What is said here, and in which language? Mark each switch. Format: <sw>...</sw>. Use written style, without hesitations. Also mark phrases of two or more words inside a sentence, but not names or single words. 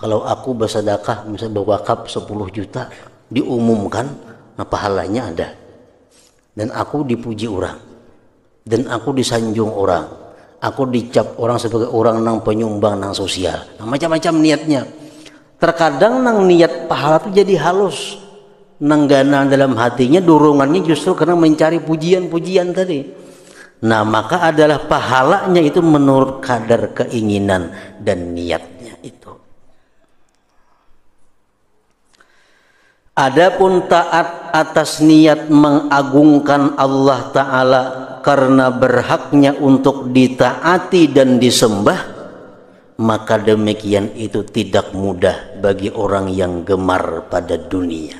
<id>Kalau aku bersedekah misalnya berwakaf 10 juta diumumkan, nah pahalanya ada. Dan aku dipuji orang, dan aku disanjung orang, aku dicap orang sebagai orang nang penyumbang nang sosial. Nah, macam-macam niatnya. Terkadang nang niat pahala itu jadi halus. Nanggana dalam hatinya dorongannya justru karena mencari pujian-pujian tadi. Nah, maka adalah pahalanya itu menurut kadar keinginan dan niatnya itu. Adapun taat atas niat mengagungkan Allah Ta'ala karena berhaknya untuk ditaati dan disembah, maka demikian itu tidak mudah bagi orang yang gemar pada dunia.</id>